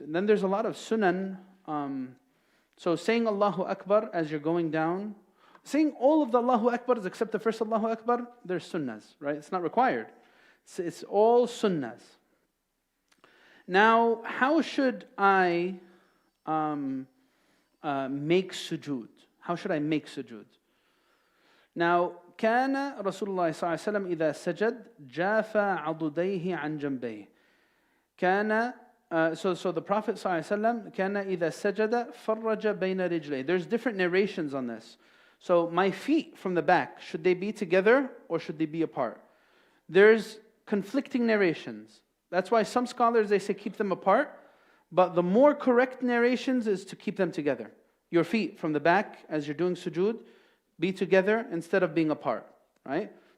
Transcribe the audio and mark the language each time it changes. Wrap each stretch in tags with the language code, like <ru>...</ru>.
<en>And then there's a lot of sunan. So saying Allahu Akbar as you're going down, saying all of the Allahu Akbars except the first Allahu Akbar, there's sunnahs, right? It's not required. It's all sunnahs. Now, how should I make sujood? How should I make sujood?</en> <ar>Now, كان رسول الله صلى الله عليه وسلم إذا سجد جافى عضديه عن جنبيه. كان</ar> <en>So the Prophet</en> <ar>صلى الله عليه وسلم كان إذا سجد فرج بين رجليه.</ar> <en>There's different narrations on this. So my feet from the back, should they be together or should they be apart? There's conflicting narrations. That's why some scholars, they say keep them apart, but the more correct narrations is to keep them together. Your feet from the back, as you're doing sujood, be together instead of being apart, right?</en>